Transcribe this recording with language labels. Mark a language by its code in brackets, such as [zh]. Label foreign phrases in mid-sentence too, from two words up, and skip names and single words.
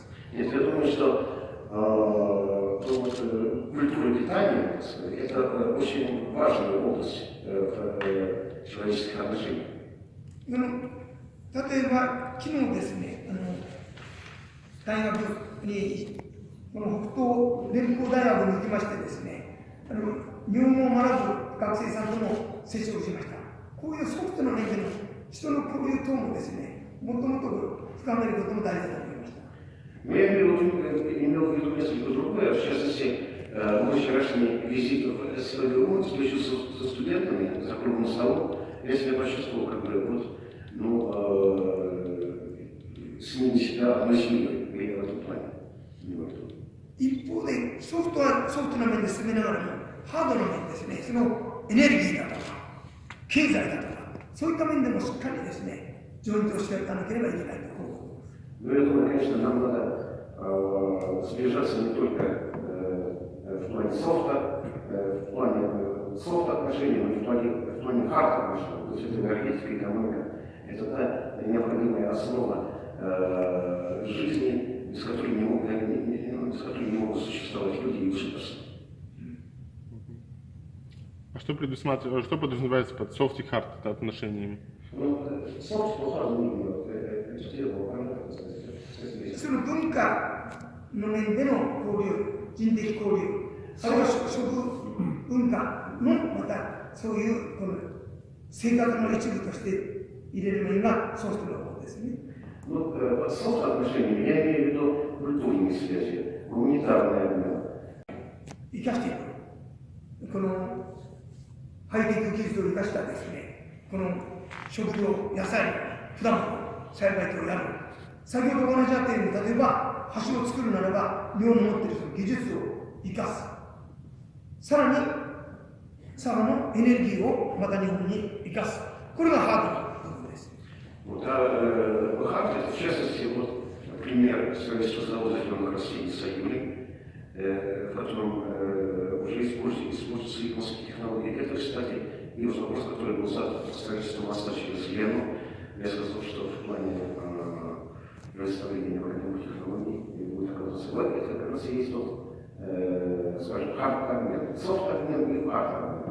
[ru] Нет, я думаю, что культура питания это очень важная область в человеческих отношениях. [ja] 例えば昨日ですね、大学にこの北東連邦大学に行きましてですね、日本語を学ぶ学生さんとも接触しました。こういうソフトな面での人の交流等もですね、もっともっと深めることも大事だと思いました。 [ru] Я имел в виду несколько другое, в частности, мой вчерашний визит в СВГУ, встречался со студентами за круглым столом, я себя почувствовал как бы вот, с ними себя одной семьей, в этом плане. [ja] 一方でソフトな面で進めながらもハードな面ですね、そのエネルギーだとか経済だとかそういった面でもしっかりですね、ジョイントをしていかなければいけないと思います。 [ru] Но я думаю, конечно, нам надо сближаться не только в плане софта, отношений, но и в плане хард отношений. То есть это энергетика, экономика. Это та необходимая основа жизни, без которой не могут существовать люди и государства. А что подразумевается под soft и hard отношениями? Ну, soft по-разному. [ja] その文化の面での交流、人的交流、あるいは食文化のまたそういうこの生活の一部として入れる面がソフトの方ですね。 [ru] Ну, под софт отношениями я имею в виду культурные связи, гуманитарные обмен. [ja] 生かしていく。このハイテク技術を生かしたですね、この食料、野菜、果物、栽培等をやる。先ほどお話あったように、例えば橋を作るならば、日本の持っているその技術を生かす。さらに、佐賀のエネルギーをまた日本に生かす。これがハートの部分です。 [ru] Вот, Харт, в частности, вот пример строительства завода зеленых растений «Союзник», в котором уже используются японские технологии. Это, кстати, и вопрос, который был задан по строительству моста через Лену. Я сказал, что в плане предоставления необходимых технологий будет оказываться в это как раз и есть тот, скажем, хард-обмен, софт-обмен и хард-обмен.